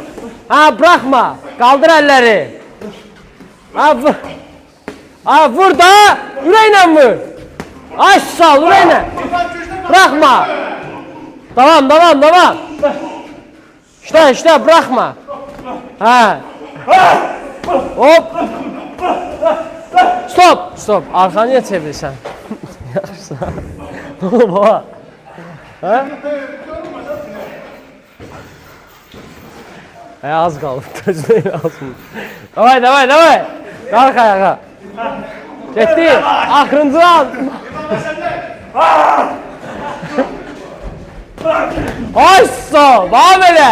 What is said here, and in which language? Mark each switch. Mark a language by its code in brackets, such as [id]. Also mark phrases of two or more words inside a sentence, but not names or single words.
[az] Bıraxma. Qaldır əlləri. Vur da. Ürəklə vur. Aşsa, ürəklə. Bıraxma. Davam. İşte, bıraxma. Hop. Stop. Stop. Arxanı niyə çevirsən? Yaxşı. [tr] Ne oldu baba? [az] Hə? Az qalıb. Gözləyin lazım. [ru] Давай, давай, давай. [az] Qalx ayağa. Getdi. Axırıncı an. Ay stop. Bax belə.